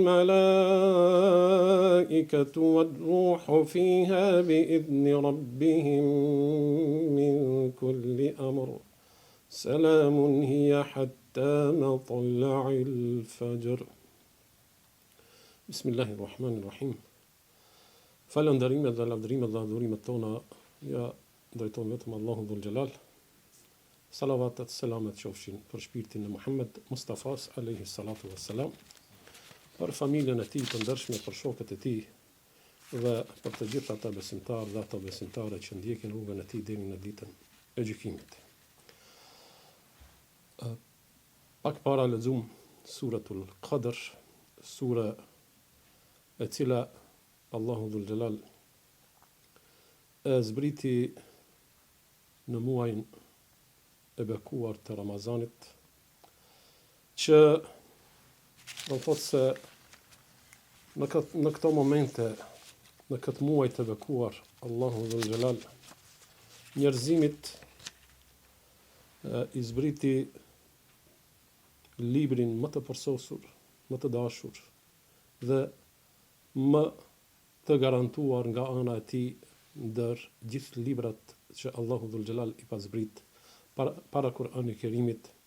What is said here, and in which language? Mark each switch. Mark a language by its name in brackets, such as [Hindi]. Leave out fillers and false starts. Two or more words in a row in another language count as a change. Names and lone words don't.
[Arabic] الملائكة والروح فيها بإذن ربهم من كل أمر سلام هي حتى مطلع الفجر بسم الله الرحمن الرحيم [Albanian] Falënderimet dhe lavdërimet dhe adhurimet tona ja drejtojmë vetëm Allahu dhul Xhelal. Salavatet, selamet qofshin për shpirtin e Muhammed Mustafas [Arabic] عليه الصلاة والسلام, [Albanian] për familjen e tij të ndershme, për shokët e tij dhe për të gjithë ata besimtarë dhe ato besimtare që ndjekin rrugën e tij deri në ditën e gjykimit. Pak para lexuam suratul Qadr, sura e cila Allahu dhul Xhelal e zbriti në muajin e bekuar të Ramazanit, që do thotë se në këto momente, në këtë muaj të bekuar, Allahu dhul Xhelal njerëzimit i zbriti librin më të përsosur, më të dashur dhe më të garantuar nga ana e tij ndër gjithë librat që Allahu dhul Xhelal i ka zbrit para Kur'anit Kerimit.